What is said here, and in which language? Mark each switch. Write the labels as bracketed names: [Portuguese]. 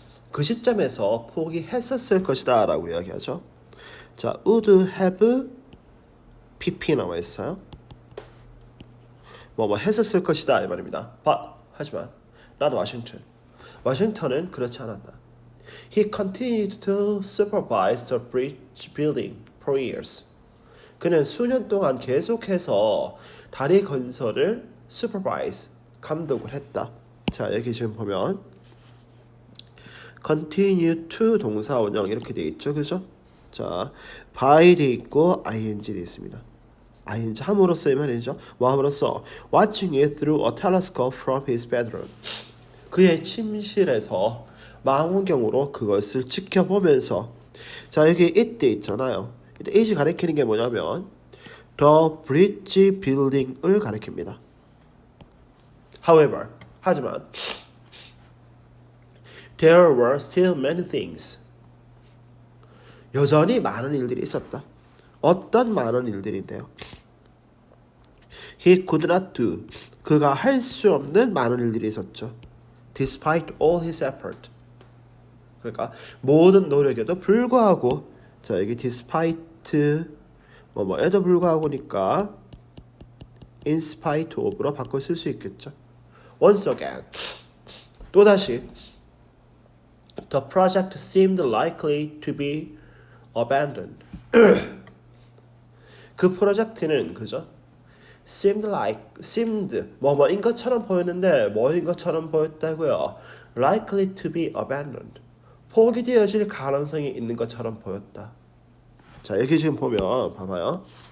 [Korean] 그 시점에서 포기했었을 것이다 라고 이야기하죠. 자, [English] would have pp [Korean] 나와 있어요. 뭐 했었을 것이다 이 말입니다. 하지만 [English] not Washington. [Korean] 워싱턴은 그렇지 않았다. [English] He continued to supervise the bridge building for years. [Korean] 그는 수년 동안 계속해서 다리 건설을 supervise, 감독을 했다. 자, 여기 지금 보면 continue to 동사 원형 이렇게 돼 있죠, 그죠? 자, by 돼 있고 ing 돼 있습니다. ing 함으로써 이 말이죠. 뭐 함으로써 [English] watching it through a telescope from his bedroom. [Korean] 그의 침실에서 망원경으로 그것을 지켜보면서 자, 여기 it 돼 있잖아요. it이 가리키는 게 뭐냐면 the bridge building을 가리킵니다. [English] However, [Korean] 하지만 [English] there were still many things. [Korean] 여전히 많은 일들이 있었다. 어떤 많은 일들인데요. [English] He could not do. [Korean] 그가 할 수 없는 많은 일들이 있었죠. [English] Despite all his effort. [Korean] 그러니까 모든 노력에도 불구하고 자, 여기 despite 뭐에도 불구하고니까 in spite of로 바꿔 쓸 수 있겠죠. [English] Once again. [Korean] 또다시 [English] the project seemed likely to be abandoned. [Korean] 그 프로젝트는 그죠? seemed 뭐뭐인 것처럼 보였는데 뭐인 것처럼 보였다고요. [English] likely to be abandoned. [Korean] 포기되어질 가능성이 있는 것처럼 보였다. 자, 여기 지금 보면 봐봐요.